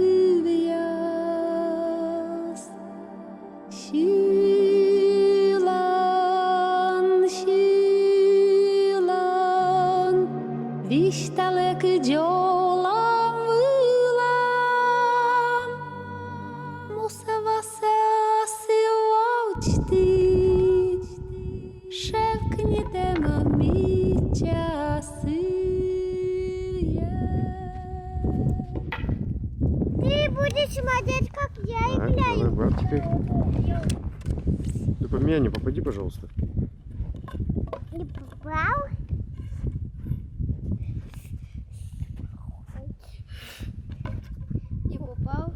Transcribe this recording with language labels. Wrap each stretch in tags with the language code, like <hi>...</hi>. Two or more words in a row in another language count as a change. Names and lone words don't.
<ru>kyvias, kylan, vistalek jolam vylam, musava se asi očti, ševknite mamića sije. Ты будешь смотреть, как я играю. Давай, брат, теперь. Ты под меня не попади, пожалуйста. Не попал? Не попал.</ru>